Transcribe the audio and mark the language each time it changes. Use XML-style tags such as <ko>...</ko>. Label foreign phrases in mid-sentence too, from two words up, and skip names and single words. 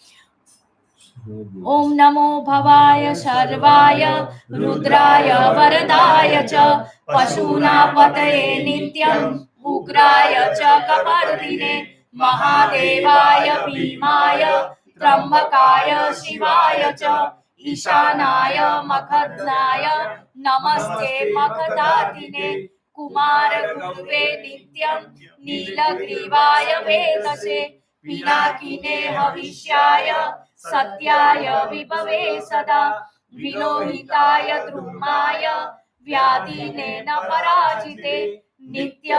<sa>ઓમ નમો ભવાય સર્વાય રુદ્રાય વરદાય ચ પશુના પતયે નિત્યમ ઉગ્રાય ચ કપર્દિને મહાદેવાય ભીમાય ત્રંબકાય શિવાય ચ ईशानाय मखनाय नमस्ते मखदातिने कुमार गुरुवे नित्यं नीलग्रीवाय वेदसे पिनाकिने हविष्याय सत्याय विभवे सदा विलोहिताय द्रुमाय व्याधिने न पराजिते नित्य</sa>